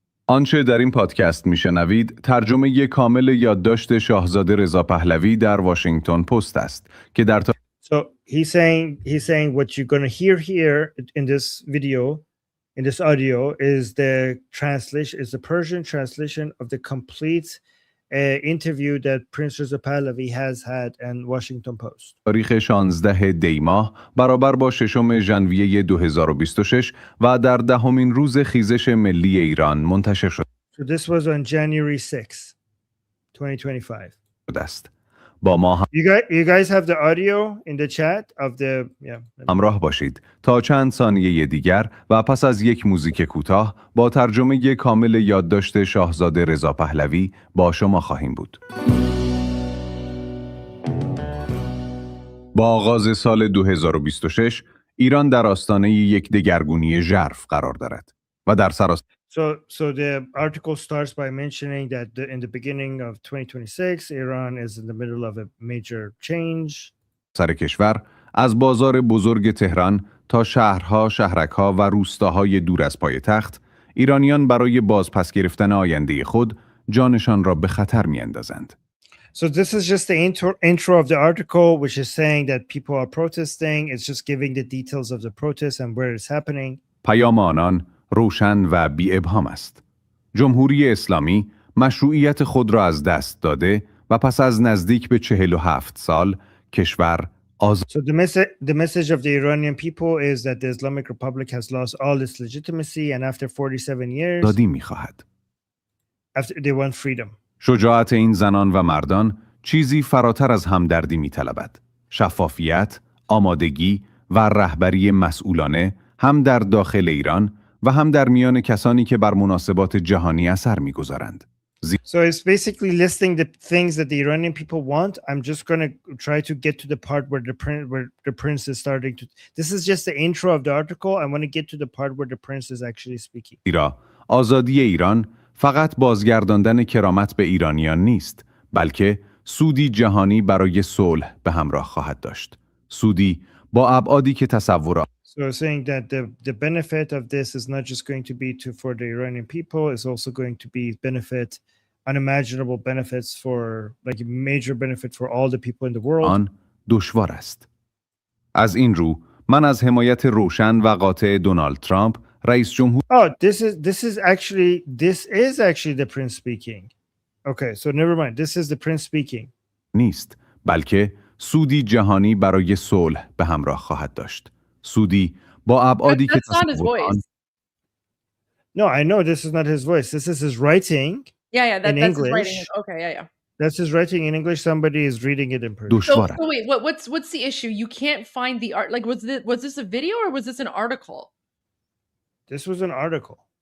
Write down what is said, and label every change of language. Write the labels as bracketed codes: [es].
[fa] آنچه در این پادکست میشنوید ترجمه کامل یادداشت شاهزاده رضا پهلوی در واشنگتن پست است که در [en] So he's saying what you're going to hear here in this video, in this audio, is the Persian translation of the complete interview that Prince Reza Pahlavi has had in Washington Post. [fa] تاریخ 16 دی ماه برابر با 6 ژانویه 2026 و در 10مین روز خیزش ملی ایران منتشر شده [en] So this was on January 6, 2025. [fa] است. با ما [en] You guys have the audio in the chat of the [fa] همراه باشید تا چند ثانیه دیگر و پس از یک موزیک کوتاه با ترجمه کامل یادداشت شاهزاده رضا پهلوی با شما خواهیم بود. با آغاز سال 2026 ایران در آستانه یک دگرگونی ژرف قرار دارد و در سراسر [en] So the article starts by mentioning that in the beginning of 2026, Iran is in the middle of a major change. [fa] سر کشور از بازار بزرگ تهران تا شهرها، شهرک‌ها و روستاهای دور از پایتخت، ایرانیان برای بازپس گرفتن آینده خود جانشان را به خطر می‌اندازند. [en] So this is just the intro of the article, which is saying that people are protesting. It's just giving the details of the protest and where it's happening. [fa] پیام آنان روشن و بی ابهام است. جمهوری اسلامی مشروعیت خود را از دست داده و پس از نزدیک به 47 سال کشور آزاد. [en] So the message of the Iranian people is that the Islamic Republic has lost all its legitimacy and after 47 years [fa] آزادی می‌خواهد. [en] after they want freedom. [fa] شجاعت این زنان و مردان چیزی فراتر از همدردی می‌طلبد. شفافیت، آمادگی و رهبری مسئولانه هم در داخل ایران و هم در میان کسانی که بر مناسبات جهانی اثر می‌گذارند. [en] So it's basically listing the things that the Iranian people want. I'm just going to try to get to the part where the prince is starting to. This is just the intro of the article. I want to get to the part where the prince is actually speaking. [fa] ایران، آزادی ایران فقط بازگرداندن کرامت به ایرانیان نیست، بلکه سودی جهانی برای صلح به همراه خواهد داشت. سودی با ابعادی که تصور [en] So saying that the benefit of this is not just going to be for the Iranian people, it's also going to be unimaginable benefits for like major benefit for all the people in the world. [fa] آن دشوار است. از این رو من از حمایت روشن و قاطع دونالد ترامپ رئیس جمهور [en] this is actually the prince speaking. Okay, so never mind. This is the prince speaking. [fa] نیست، بلکه سودی جهانی برای صلح به همراه خواهد داشت. سودی با ابعادی که تصور آن. [en] No, I know this is not his voice. This is his writing. Yeah, that's English. his writing. Okay, yeah. That's his writing in English. Somebody is reading it in Persian. So wait, what's the issue? You can't find the art. Like, was this a video or was this an article? This was an article.